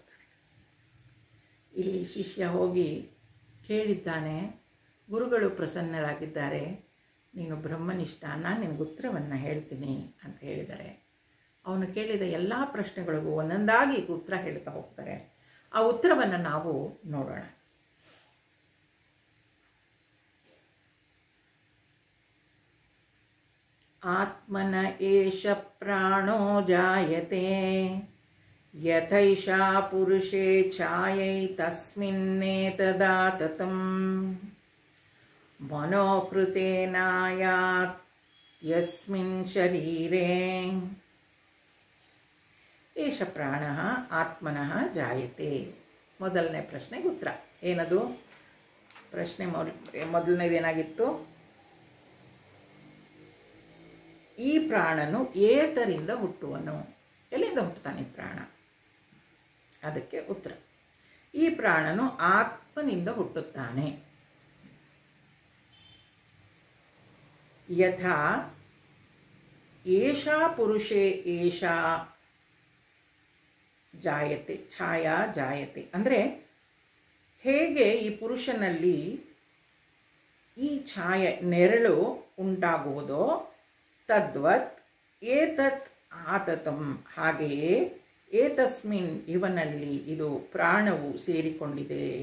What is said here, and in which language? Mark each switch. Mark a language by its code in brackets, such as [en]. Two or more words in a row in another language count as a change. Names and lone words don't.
[kn] ಇಲ್ಲಿ ಶಿಷ್ಯ ಹೋಗಿ ಕೇಳಿದ್ದಾನೆ, ಗುರುಗಳು ಪ್ರಸನ್ನರಾಗಿದ್ದಾರೆ, ನೀನು ಬ್ರಹ್ಮನಿಷ್ಠ, ನಾನು ನಿನಗೆ ಉತ್ತರವನ್ನು ಹೇಳ್ತೀನಿ ಅಂತ ಹೇಳಿದ್ದಾರೆ. ಅವನು ಕೇಳಿದ ಎಲ್ಲ ಪ್ರಶ್ನೆಗಳಿಗೂ ಒಂದೊಂದಾಗಿ ಉತ್ತರ ಹೇಳ್ತಾ ಹೋಗ್ತಾರೆ. ಆ ಉತ್ತರವನ್ನು ನಾವು ನೋಡೋಣ. [sa] ಆತ್ಮನ ಏಷ ಪ್ರಾಣೋ ಜಾಯತೆ ಯಥೈಷಾ ಪುರುಷೇ ಛಾಯೈ ತಸ್ಮಿನ್ನೇತದಾತತಂ ಮನೋಕೃತೇನಾಯಾತ್ ಯಸ್ಮಿನ್ ಶರೀರೇ. ಏಷ ಪ್ರಾಣಃ ಆತ್ಮನಃ ಜಾಯತೆ. [kn] ಮೊದಲನೇ ಪ್ರಶ್ನೆಗೆ ಉತ್ತರ ಏನದು? ಪ್ರಶ್ನೆ ಮೊದಲನೇದೇನಾಗಿತ್ತು? ಈ ಪ್ರಾಣನು ಏತರಿಂದ ಹುಟ್ಟುವನು? ಎಲ್ಲಿಂದ ಹುಟ್ಟುತ್ತಾನೆ ಪ್ರಾಣ? ಅದಕ್ಕೆ ಉತ್ತರ, ಈ ಪ್ರಾಣನು ಆತ್ಮನಿಂದ ಹುಟ್ಟುತ್ತಾನೆ. [sa] ಯಥಾ ಏಷಾ ಪುರುಷೇ ಏಷಾ ಜಾಯತೆ ಛಾಯಾ ಜಾಯತೆ, [kn] ಅಂದರೆ ಹೇಗೆ ಈ ಪುರುಷನಲ್ಲಿ ಈ ಛಾಯೆ ನೆರಳು ಉಂಟಾಗುವುದೋ [sa] ತದ್ವತ್ ಏತತ್ ಆತತಂ, [kn] ಹಾಗೆಯೇ ಏತಸ್ಮಿನ್ ಇವನಲ್ಲಿ ಇದು ಪ್ರಾಣವು ಸೇರಿಕೊಂಡಿದೆ.